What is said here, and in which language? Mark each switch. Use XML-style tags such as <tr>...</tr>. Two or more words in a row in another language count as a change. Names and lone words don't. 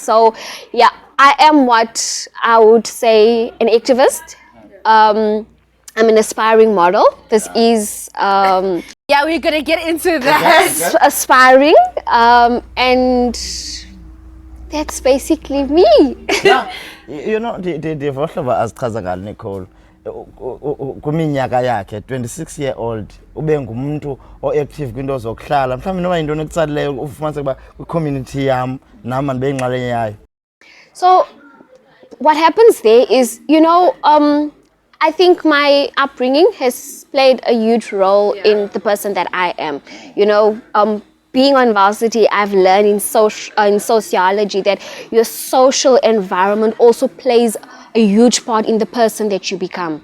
<en>So, yeah, I am what I would say an activist. I'm an aspiring model. This is yeah, we're gonna get into that. Aspiring, and that's basically me. Yeah. You know, the voiceover as</en> <xh>Qhakaza Nicole, kuminyaka yakhe 26-year-old ube ngumuntu o-active kwinto zokuhlala mhlawumbi noba yintoni ekutsalileyo ufumanise ukuba kwicommunity yam nam mandibe yingxalenye yayo?</xh> <en>So what happens there is, I think my upbringing has played a huge role in the person that I am. Being on varsity, I've learned in sociology that your social environment also plays a huge part in the person that you become.</en>